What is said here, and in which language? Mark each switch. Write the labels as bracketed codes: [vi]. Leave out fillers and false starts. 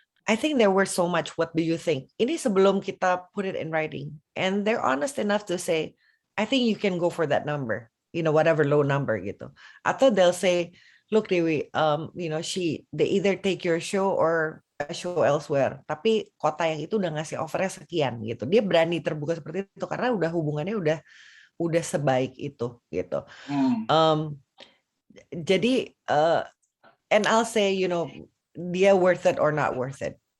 [en] I think there were so much, what do you think? [id] Ini sebelum kita [en] put it in writing, and they're honest enough to say, I think you can go for that number, whatever low number [id] gitu. Atau [en] they'll say, look Dewi, they either take your show or a show elsewhere. [id] Tapi kota yang itu udah ngasih offernya sekian gitu. Dia berani terbuka seperti itu karena udah hubungannya udah sebaik itu gitu. Jadi [en] and I'll say, [id] dia [en] worth it or not worth it.